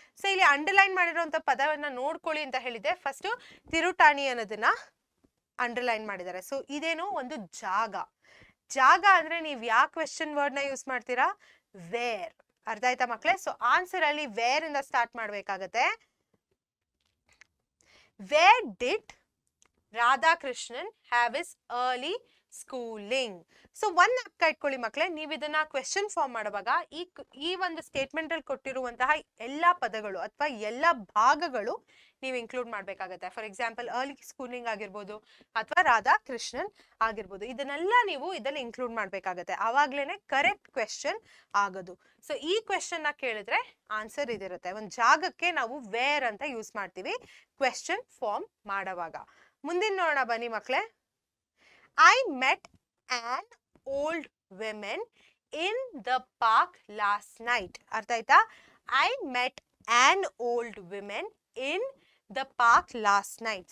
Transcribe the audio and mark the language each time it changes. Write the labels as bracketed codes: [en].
[kn] So ಇಲ್ಲಿ underline ಮಾಡಿರುವಂತ ಪದವನ್ನ ನೋಡ್ಕೊಳ್ಳಿ ಅಂತ ಹೇಳಿದೆ. ಫಸ್ಟ್ ತಿರುಟಾನಿ ಅನ್ನೋದನ್ನ ಅಂಡರ್ಲೈನ್ ಮಾಡಿದ್ದಾರೆ. ಸೊ ಇದೇನು ಒಂದು ಜಾಗ. ಜಾಗ ಅಂದ್ರೆ ನೀವು ಯಾವ ಕ್ವೆಶ್ಚನ್ ವರ್ಡ್ ನ ಯೂಸ್ ಮಾಡ್ತೀರಾ? ವೇರ್. ಅರ್ಥ ಆಯ್ತಾ ಮಕ್ಕಳೇ? ಸೊ ಆನ್ಸರ್ ಅಲ್ಲಿ ವೇರ್ ಇಂದ ಸ್ಟಾರ್ಟ್ ಮಾಡ್ಬೇಕಾಗತ್ತೆ. [en] Where did Radhakrishnan have his early schooling? [kn] So ಒಂದ್ ಅಕ್ಕ ಇಟ್ಕೊಳ್ಳಿ ಮಕ್ಕಳೇ, ನೀವು ಇದನ್ನ ಕ್ವೆಶ್ಚನ್ ಫಾರ್ಮ್ ಮಾಡುವಾಗ ಈ ಒಂದು ಸ್ಟೇಟ್ಮೆಂಟ್ ಅಲ್ಲಿ ಕೊಟ್ಟಿರುವಂತಹ ಎಲ್ಲಾ ಪದಗಳು ಅಥವಾ ಎಲ್ಲಾ ಭಾಗಗಳು ನೀವು ಇನ್ಕ್ಲೂಡ್ ಮಾಡ್ಬೇಕಾಗತ್ತೆ. ಫಾರ್ ಎಕ್ಸಾಂಪಲ್ ಅರ್ಲಿ ಸ್ಕೂಲಿಂಗ್ ಆಗಿರ್ಬೋದು ಅಥವಾ ರಾಧಾಕೃಷ್ಣನ್ ಆಗಿರ್ಬೋದು, ಇದನ್ನೆಲ್ಲ ನೀವು ಇದನ್ನ ಇನ್ಕ್ಲೂಡ್ ಮಾಡ್ಬೇಕಾಗತ್ತೆ. ಆವಾಗ್ಲೇನೆ ಕರೆಕ್ಟ್ ಕ್ವೆಶ್ಚನ್ ಆಗೋದು. ಸೊ ಈ ಕ್ವೆಶ್ಚನ್ ನ ಕೇಳಿದ್ರೆ ಆನ್ಸರ್ ಇದಿರುತ್ತೆ. ಒಂದು ಜಾಗಕ್ಕೆ ನಾವು ವೇರ್ ಅಂತ ಯೂಸ್ ಮಾಡ್ತೀವಿ ಕ್ವೆಶ್ಚನ್ ಫಾರ್ಮ್ ಮಾಡುವಾಗ. ಮುಂದಿನ ನೋಡೋಣ ಬನ್ನಿ ಮಕ್ಕಳೇ. [en] I met an old woman in the park last night. [kn] ಅರ್ಥ ಆಯ್ತಾ? [en] I met an old woman in the park last night.